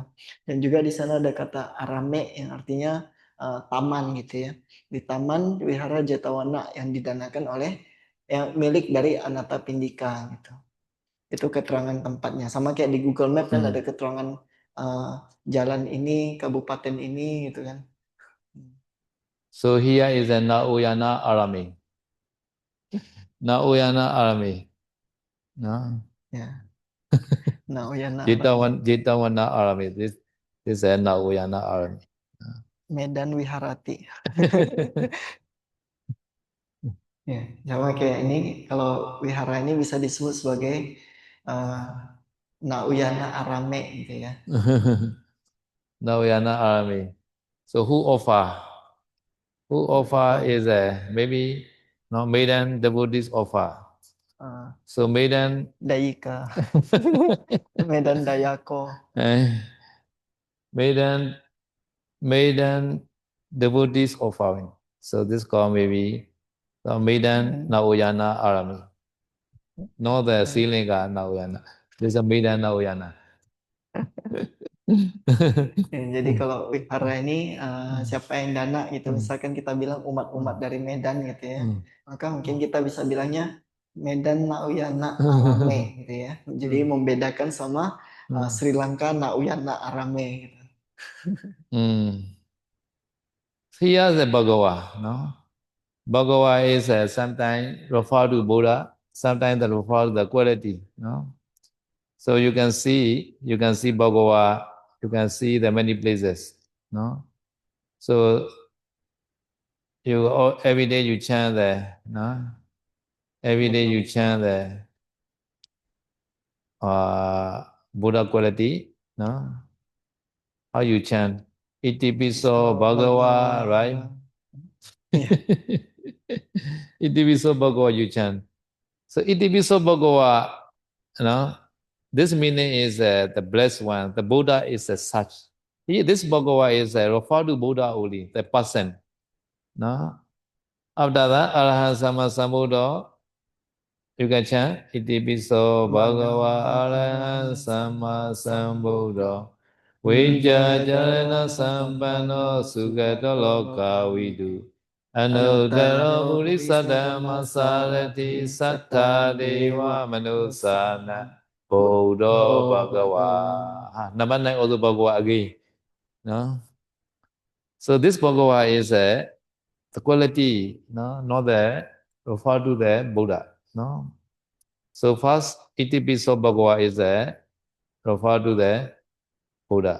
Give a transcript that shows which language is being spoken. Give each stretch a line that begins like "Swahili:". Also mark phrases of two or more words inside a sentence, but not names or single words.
Indonesian: Dan juga di sana ada kata arame yang artinya taman gitu ya. Di taman wihara Jetawana yang didanakan oleh yang milik dari Anathapindika gitu. Itu keterangan tempatnya. Sama kayak di Google Map kan ada keterangan jalan ini, kabupaten ini gitu kan.
English: So here is a Nauyana Arami. Nauyana Arami. No?
Indonesian: Ya. Nauyana Jetawana Arami.
English: This is a Nauyana Arami.
Pali: Medan Wiharati.
Indonesian: Ya, sama kayak ini kalau wihara ini bisa disebut sebagai Nauyana Arame gitu ya. Nauyana Arami.
English: So who offer? Who offer is maybe no maiden devotees offer. So maiden
Pali: Dayika. Medan Dayako.
English: Maiden devotees offering. So this called maybe the maiden Nauyana Arami. Not the Silinga Nauyana. This is a maiden Nauyana.
Indonesian: Ya, jadi kalau wihara ini siapa yang dana gitu, misalkan kita bilang umat-umat dari Medan gitu ya, maka mungkin kita bisa bilangnya Medan Nauyana Arame gitu ya. Jadi membedakan sama Sri Lanka Nauyana Arame gitu.
English: Here the Bhagava, no? Bhagawa is sometimes referred to Buddha, sometimes they refer to the quality. No? So you can see Bhagawa, you can see the many places. No? So every day you chant there. No? Every day you chant the Buddha quality. No? How you chant?
Pali: Iti piso Bhagawa,
English: right? Yeah.
Pali: Iti piso Bhagawa
English: you chant. So
Pali: iti piso Bhagawa,
English: this meaning is the blessed one. The Buddha is as such. This Bhagawa is referred to Buddha only, the person. No? After that,
Pali: Arahant Sama Sambuddha,
English: you can chant
Pali: Iti piso Bhagawa Arahant Sama Sambuddha. Vijja Jarana Sampanno Sugato Loka Vidu. Anuttara Buddhisadhamma Sarati Sattha Deva Manusana Buddha Bhagawa.
English: Number 9 also Bhagawa again. No? So this Bhagawa is the quality, no? Not the refer to the Buddha. No? So first
Pali: Iti piso Bhagawa
English: is refer to the Buddha.